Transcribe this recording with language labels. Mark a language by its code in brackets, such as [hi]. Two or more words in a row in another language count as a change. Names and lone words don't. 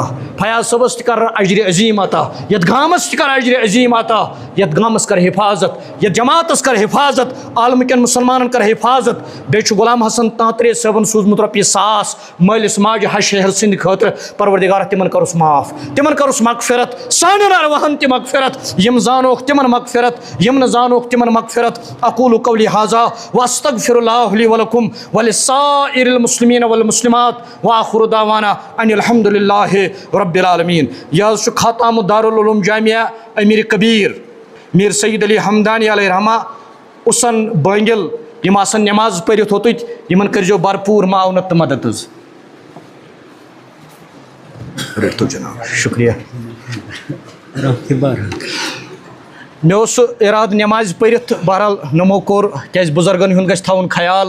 [ks] فیاض صٲبس تہِ کر اجرِ عظیٖم عطا, یتھ گامس تہِ کر اجرِ عظیٖم عطا, یتھ گامس کر حفاظت, یتھ جماعتس کر حفاظت, عالمہٕ کٮ۪ن مُسلمانن کر حفاظت. بیٚیہِ چھُ غلام حسن تانترے صٲبن سوٗزمُت رۄپیہِ 1000 مٲلِس ماجہِ ہشہر سٕنٛدِ خٲطرٕ. پروردگارہ تِمن کرُس معاف, تِمن کرُس مغفرت, سانٮ۪ن ارواحن تہِ مغفرت, یِم زانوکھ تِمن مغفرت, یِم نہٕ زانوکھ تِمن مغفرت. [ar] اقول قولی ھذا واستغفر اللہ لی ولکم ولسائر المسلمین والمسلمات وآخر دعوانا ان الحمد للہ رب العالمین. [ks] یہ حظ چھُ خاتمہ دارالعلوم جامعہ امیر کبیر میر سید علی حمدانی علیہ رحمہ اُسن بٲنگِل, یِم آسن نٮ۪ماز پٔرِتھ اوٚتُتۍ, یِمن کٔرۍزیو بھرپوٗر معاونت تہٕ مدد حظ. رٔٹتو جناب, شُکریہ. مےٚ اوس سُہ اِرادٕ نٮ۪مازِ پٔرِتھ, بہرحال نمو کوٚر کیٛازِ بُزرگن ہُنٛد گژھِ تھاوُن خیال.